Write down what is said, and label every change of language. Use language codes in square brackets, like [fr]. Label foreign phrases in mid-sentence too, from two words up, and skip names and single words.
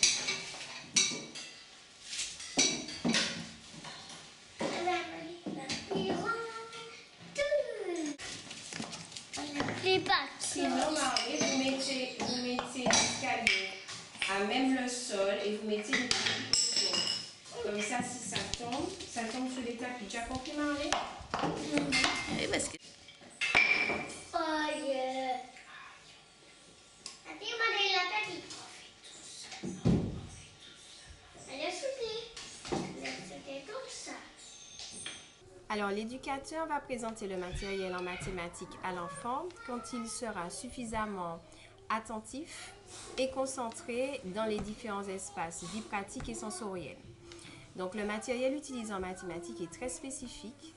[fr] Les pattes. Sinon, Marie, vous mettez l'escalier à même le sol et vous mettez des petits boutons. Comme ça, si ça tombe sur les tapis. Tu as compris, Marie? Oui, parce que... [en] Oh yeah. [id] Nanti mana yang tadi? Ada suki. [fr] C'était comme ça. Alors, l'éducateur va présenter le matériel en mathématiques à l'enfant quand il sera suffisamment attentif et concentré dans les différents espaces, vie pratique et sensorielle. Donc, le matériel utilisé en mathématiques est très spécifique.